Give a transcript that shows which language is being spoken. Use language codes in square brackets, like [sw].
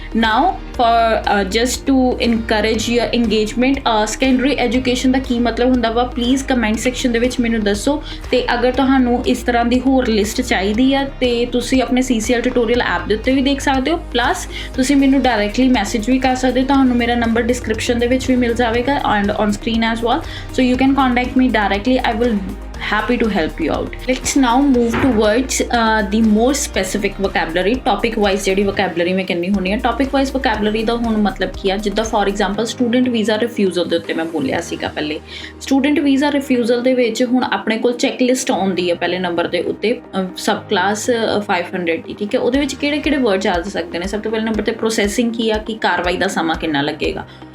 [en] now for just to encourage your engagement, secondary education [pa] ਦਾ ਕੀ ਮਤਲਬ ਹੁੰਦਾ ਵਾ, [en] please comment section [pa] ਦੇ ਵਿੱਚ ਮੈਨੂੰ ਦੱਸੋ। ਅਤੇ ਅਗਰ ਤੁਹਾਨੂੰ ਇਸ ਤਰ੍ਹਾਂ ਦੀ ਹੋਰ ਲਿਸਟ ਚਾਹੀਦੀ ਆ ਤੇ ਤੁਸੀਂ ਆਪਣੇ CCL ਟਿਊਟੋਰੀਅਲ ਐਪ ਦੇ ਉੱਤੇ ਵੀ ਦੇਖ ਸਕਦੇ ਹੋ, ਪਲੱਸ ਤੁਸੀਂ ਮੈਨੂੰ ਡਾਇਰੈਕਟਲੀ ਮੈਸੇਜ ਵੀ ਕਰ ਸਕਦੇ ਹੋ। ਤੁਹਾਨੂੰ ਮੇਰਾ ਨੰਬਰ ਡਿਸਕ੍ਰਿਪਸ਼ਨ ਦੇ ਵਿੱਚ ਵੀ ਮਿਲ ਜਾਵੇਗਾ [en] And on screen as well, so you can contact me directly. I will happy to help you out. Let's now move towards the more specific vocabulary, topic wise [pa] ਜਿਹੜੀ vocabulary ਮੈਂ ਕਹਿੰਦੀ ਹੁੰਦੀ ਆ। topic wise vocabulary ਦਾ ਹੁਣ ਮਤਲਬ ਕੀ ਆ, ਜਿੱਦਾਂ for example student visa refusal ਦੇ ਉੱਤੇ ਮੈਂ ਬੋਲਿਆ ਸੀਗਾ ਪਹਿਲੇ। ਸਟੂਡੈਂਟ ਵੀਜ਼ਾ ਰਿਫਿਊਜ਼ਲ ਦੇ ਵਿੱਚ ਹੁਣ ਆਪਣੇ ਕੋਲ ਚੈੱਕ ਲਿਸਟ ਆਉਂਦੀ ਹੈ ਪਹਿਲੇ ਨੰਬਰ ਦੇ ਉੱਤੇ, ਸਬ ਕਲਾਸ 500 ਦੀ, ਠੀਕ ਹੈ। ਉਹਦੇ ਵਿੱਚ ਕਿਹੜੇ ਵਰਡ ਆ ਸਕਦੇ ਨੇ। ਸਭ ਤੋਂ ਪਹਿਲੇ ਨੰਬਰ 'ਤੇ ਪ੍ਰੋਸੈਸਿੰਗ ਕੀ ਆ, ਕਿ ਕਾਰਵਾਈ ਦਾ ਸਮਾਂ ਕਿੰਨਾ ਲੱਗੇਗਾ।